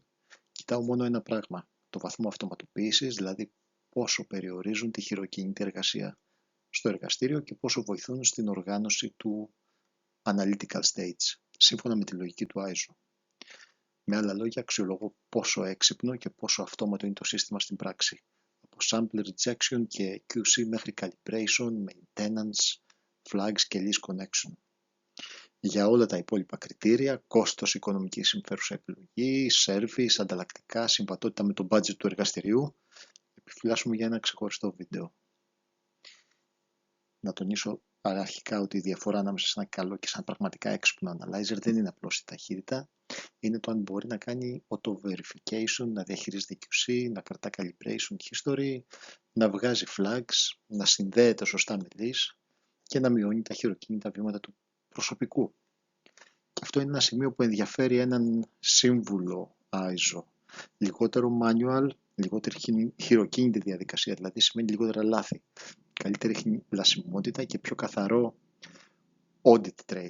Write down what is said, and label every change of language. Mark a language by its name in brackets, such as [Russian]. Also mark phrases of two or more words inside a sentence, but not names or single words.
[Greek] Κοιτάω μόνο ένα πράγμα, το βαθμό αυτοματοποίησης, δηλαδή πόσο περιορίζουν τη χειροκίνητη εργασία στο εργαστήριο και πόσο βοηθούν στην οργάνωση του [English] analytical stage, [Greek] σύμφωνα με τη λογική του ISO. Με άλλα λόγια, αξιολογώ πόσο έξυπνο και πόσο αυτόματο είναι το σύστημα στην πράξη, από [English] sample rejection [Greek] και QC μέχρι [English] calibration, maintenance, flags [Greek] και [English] list connection. [Greek] Για όλα τα υπόλοιπα κριτήρια, κόστος, οικονομική συμφέρουσα επιλογή, service, ανταλλακτικά, συμβατότητα με το budget του εργαστηρίου, επιφυλάσσουμε για ένα ξεχωριστό βίντεο. Να τονίσω αρχικά ότι η διαφορά ανάμεσα σε ένα καλό και σε ένα πραγματικά έξυπνο analyzer δεν είναι απλώς η ταχύτητα, είναι το αν μπορεί να κάνει auto-verification, να διαχειρίζεται QC, να κρατά [English] calibration history, [Greek] να βγάζει flags, να συνδέεται σωστά με list και να μειώνει τα χειροκίνητα βήματα του προσωπικού. Και αυτό είναι ένα σημείο που ενδιαφέρει έναν σύμβουλο ISO. Λιγότερο manual, λιγότερη χειροκίνητη διαδικασία, δηλαδή σημαίνει λιγότερα λάθη, καλύτερη λασιμότητα και πιο καθαρό [English] audit trail.